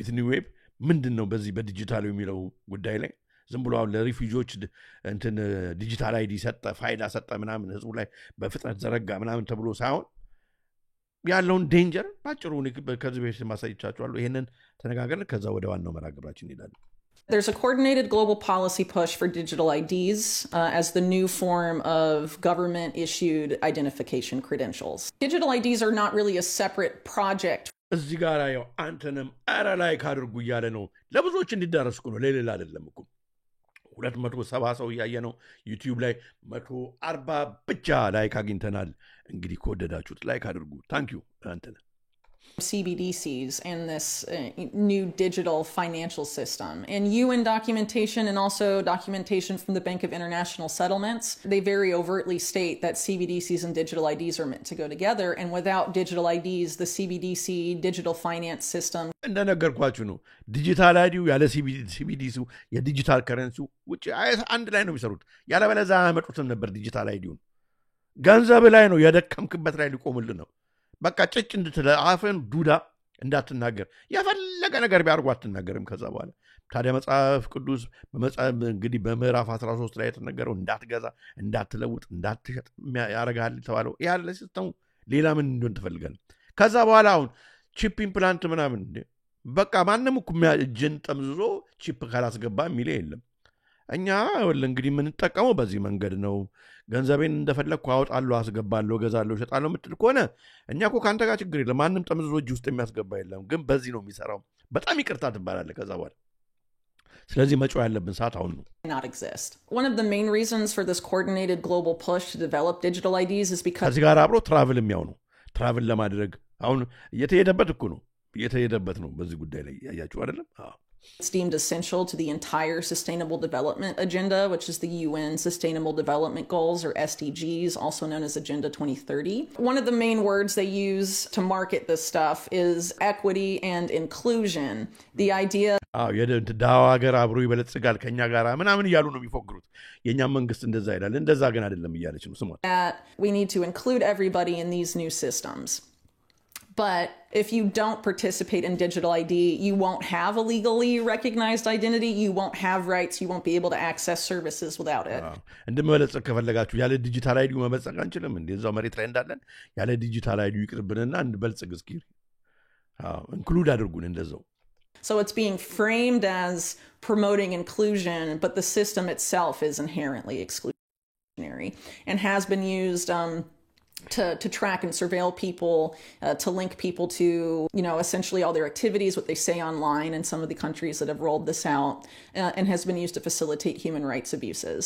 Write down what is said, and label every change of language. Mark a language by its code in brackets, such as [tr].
[am] ዌብ ምንድነው በዚህ በዲጂታል የሚለው ጉዳይ ላይ ዝም ብሎ አሁን ለሪፊውጂዎች እንትን ዲጂታል አይዲ ሰጠ ፋይዳ ሰጠ ምናምን ህዝቡ ላይ በፍጥነት ዘረጋ ምናምን ተብሎ ሳይሆን ያለውን ዴንጀር ባጭሩ ከዚህ በፊት ማሳይቻችኋለሁ። ይሄንን ተነጋገርን ከዛ ወደ ዋናው መራግብራችን እንሄዳለን። [en] There's a coordinated global policy push for digital IDs as the new form of government-issued identification credentials. Digital IDs are not really a separate project. [am] እዚህ ጋር ያው አንተንም አራ ላይ ካድርጉ እያለ ነው ለብዙዎች እንዲዳረስኩ ነው ለሌላ አይደለም እኮ 270 ሰው ያየ ነው ዩቲዩብ ላይ 140 ብቻ ላይክ አግኝተናል። እንግዲህ ከወደዳችሁት ላይክ አድርጉ። ታንክ ዩ አንተነ [en] CBDCs and this new digital financial system. And UN documentation and also documentation from the Bank of International Settlements, they very overtly state that CBDCs and digital IDs are meant to go together. And without digital IDs, the CBDC digital finance system. [am] እንደነገርኳችሁ ነው ዲጂታል አይዲው ያለ CBDCው የዲጂታል ከረንሲው ውጪ አንድ ላይ ነው የሚሰሩት። ያለ በለዛ አመጡትም ነበር ዲጂታል አይዲውን ገንዘብ ላይ ነው የደከምክበት ላይ ሊቆምልን ነው። በቃ ጭጭ እንድትለ አፈን ዱዳ እንዳትናገር ያፈለገ ነገር ቢያርጉ አትናገርም። ከዛ በኋላ ታዲያ መጽሐፍ ቅዱስ በመጽሐፍ እንግዲህ በምዕራፍ 13 ላይ የተነገረው እንዳትገዛ እንዳትለውጥ እንዳትሸጥ ያረጋል ተባለው ያለ ሲስተሙ ሌላ ምን እንደሆነ ተፈልጋል። ከዛ በኋላ አሁን ቺፕ ኢምፕላንት ምናምን በቃ ማንንም እኮ እጅን ጠምዝዞ ቺፕ ካላስገባ የሚል የለም። እኛ እንግዲህ ምን ተጠቀመው በዚህ መንገድ ነው። ገንዘቤን እንደፈለኩ አወጣለሁ አስገባለሁ ገዛለሁ ሸጣለሁ ምትል ከሆነ እኛ እኮ ካንተ ጋር ችግር የለም። ማንንም ጠምዝዞ እጅ ውስጥ የሚያስገባ የለም። ግን በዚህ ነው የሚሰራው። በጣም ይቅርታ ትባላለህ ከዛ በኋላ። ስለዚህ መጮህ ያለብን ሰዓት አሁን ነው። [en] Not exist. One of the main reasons for this coordinated global push to develop digital IDs is because [am] ከዚህ ጋር አብሮ ትራቭል የሚያው ነው። ትራቭል ለማድረግ አሁን እየተሄደበት እኮ ነው እየተሄደበት ነው በዚህ ጉዳይ ላይ ያያችሁ አይደለም? [en] It's deemed essential to the entire Sustainable Development Agenda, which is the UN Sustainable Development Goals, or SDGs, also known as Agenda 2030. One of the main words they use to market this stuff is equity and inclusion. The idea [am] የዳዋ ሀገር አብሮ ይበለጽጋል ከኛ ጋር ምናምን እያሉ ነው የሚፎክሩት። የኛ መንግስት እንደዛ ይላል። እንደዛ ግን አይደለም እያለች ነው ስሟት። [en] That we need to include everybody in these new systems. But if you don't participate in digital ID, you won't have a legally recognized identity, you won't have rights, you won't be able to access services without it. [am] እንደመለጽ ከፈለጋችሁ ያለ ዲጂታል አይዲ መበልጸግ አንችልም። እንደዛው መሬት ላይ እንዳለን ያለ ዲጂታል አይዲ ይቅርብንና እንበልጽግ እስኪ ኢንክሉድ አድርጉን እንደዛው። [en] So it's being framed as promoting inclusion, but the system itself is inherently exclusionary and has been used to track and surveil people, to link people to, essentially all their activities, what they say online in some of the countries that have rolled this out, and has been used to facilitate human rights abuses.